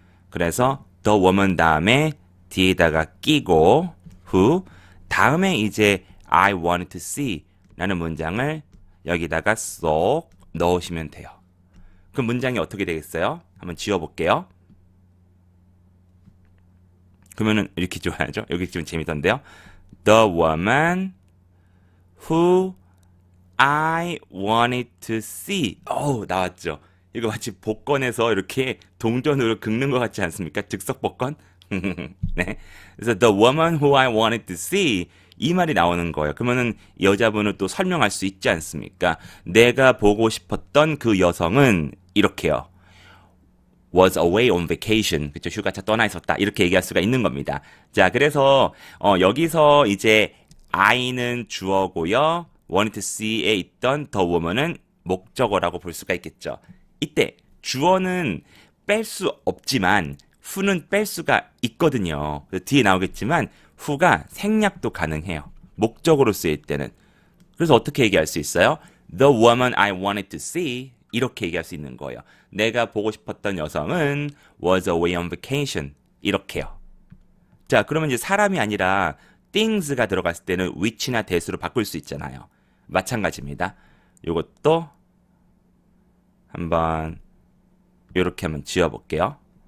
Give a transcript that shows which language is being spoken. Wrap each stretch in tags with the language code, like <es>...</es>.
<ko>그래서 the woman 다음에 뒤에다가 끼고 who 다음에 이제</ko> <en>I wanted to see</en> <ko>라는 문장을 여기다가 쏙 넣으시면 돼요. 그 문장이 어떻게 되겠어요? 한번 지워볼게요. 그러면은 이렇게 좋아야죠. 여기 좀 재밌던데요.</ko> <en>The woman who I wanted to see.</en> <ko>나왔죠. 이거 마치 복권에서 이렇게 동전으로 긁는 것 같지 않습니까? 즉석 복권? 네. 그래서</ko> <en>the woman who I wanted to see</en> <ko>이 말이 나오는 거예요. 그러면은 여자분을 또 설명할 수 있지 않습니까? 내가 보고 싶었던 그 여성은 이렇게요.</ko> <en>was away on vacation.</en> <ko>그쵸? 휴가차 떠나 있었다. 이렇게 얘기할 수가 있는 겁니다. 자, 그래서 여기서 이제 I는 주어고요. wanted to see에 있던 the woman은 목적어라고 볼 수가 있겠죠. 이때 주어는 뺄 수 없지만 who는 뺄 수가 있거든요. 뒤에 나오겠지만 who가 생략도 가능해요. 목적으로 쓰일 때는. 그래서 어떻게 얘기할 수 있어요?</ko> <en>The woman I wanted to see</en> <ko>이렇게 얘기할 수 있는 거예요. 내가 보고 싶었던 여성은</ko> <en>was away on vacation</en> <ko>이렇게요. 자, 그러면 이제 사람이 아니라 things가 들어갔을 때는 which나 that으로 바꿀 수 있잖아요. 마찬가지입니다. 요것도 한번 이렇게 한번 지워볼게요.</ko>